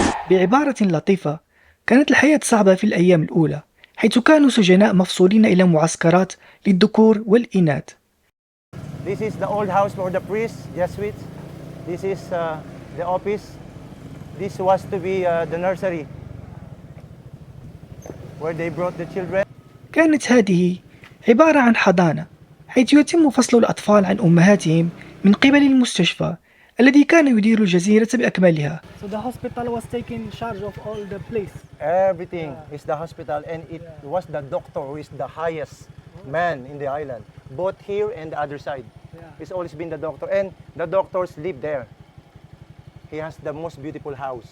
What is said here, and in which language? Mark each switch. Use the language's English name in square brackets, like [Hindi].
[Arabic] بعبارة لطيفة، كانت الحياة صعبة في الأيام الأولى، حيث كانوا سجناء مفصولين إلى معسكرات للذكور والإناث. [English] This is the old house for the priests, Jesuits. This is the office. This was to be the nursery where they brought the children. [Arabic] كانت هذه عبارة عن حضانة حيث يتم فصل الأطفال عن أمهاتهم من قبل المستشفى الذي كان يدير الجزيرة بأكملها. [English] So the hospital was taking charge of all the place. Everything is the hospital, and it was the doctor who is the highest man in the island, both here and the other side. It's always been the doctor, and the doctors live there. He has the most beautiful house.